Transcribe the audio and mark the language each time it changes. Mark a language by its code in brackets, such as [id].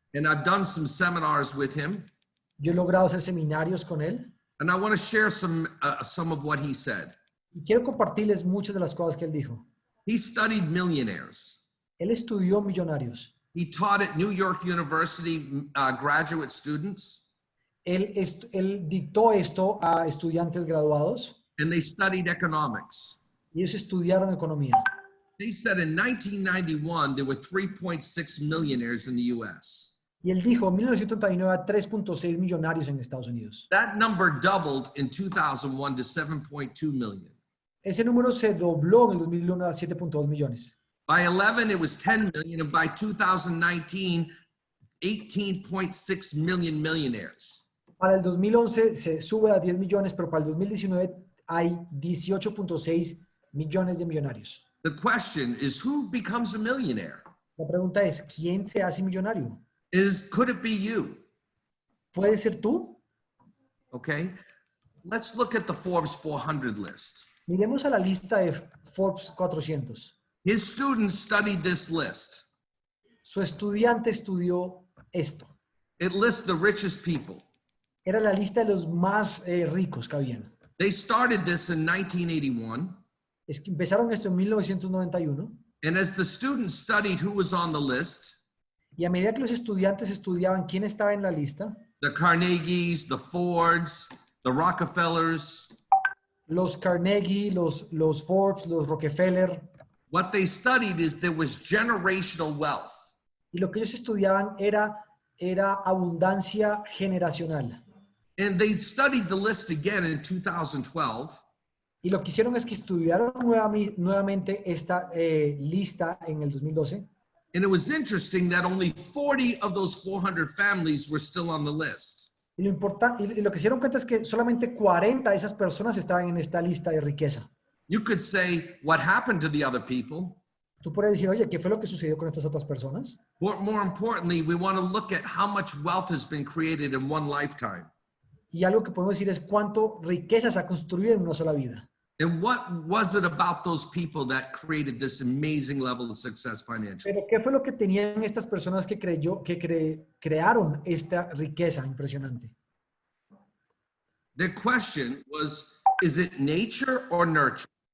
[en] And I've done some seminars with him. [es] Yo he logrado hacer seminarios con él. [en] And I want to share some of what he said. [es] Y quiero compartirles muchas de las cosas que él dijo. [en] He studied millionaires. [es] Él estudió millonarios. [en] He taught at New York University graduate students. [es] Él dictó esto a estudiantes graduados. [en] And they studied economics. [es] Y ellos estudiaron economía. [en] They said in 1991, there were 3.6 millionaires in the US. [es] Y él dijo, en 1939, a 3.6 millonarios en Estados Unidos. [en] That number doubled in 2001 to 7.2 million. [es] Ese número se dobló en el 2001 a 7.2 millones. [en] By 11, it was 10 million, and by 2019, 18.6 million millionaires. [es] Para el 2011 se sube a 10 millones, pero para el 2019 hay 18.6 millones de millonarios. [en] The question is, who becomes a millionaire? [es] La pregunta es, ¿quién se hace millonario? [en] Could it be you? [es] ¿Puede ser tú? [en] Okay, let's look at the Forbes 400 list. [es] Miremos a la lista de Forbes 400. [en] His students studied this list. [es] Su estudiante estudió esto. [en] It lists the richest people. [es] Era la lista de los más ricos que habían. [en] They started this in 1981. [es] Es que empezaron esto en 1991. [en] And as the students studied who was on the list, [es] Y a medida que los estudiantes estudiaban quién estaba en la lista, [en] the Carnegies, the Fords, the Rockefellers, [es] los Carnegie, los Forbes, los Rockefeller, [en] what they studied is there was generational wealth. [es] y lo que ellos estudiaban era abundancia generacional. [en] And they studied the list again in 2012. [es] Y lo que hicieron es que estudiaron nuevamente esta lista en el 2012. [en] And it was interesting that only 40 of those 400 families were still on the list. [es] Y lo que se dieron cuenta es que solamente 40 de esas personas estaban en esta lista de riqueza. [en] You could say, what happened to the other people? [es] Tú puedes decir, oye, ¿qué fue lo que sucedió con estas otras personas? [en] More importantly, we want to look at how much wealth has been created in one lifetime. [es] Y algo que podemos decir es cuánto riqueza se ha construido en una sola vida. [en] And what was it about those people that created this amazing level of success financially? [es] Pero ¿qué fue lo que tenían estas personas que crearon esta riqueza impresionante? [en] The question was, is it nature or nurture?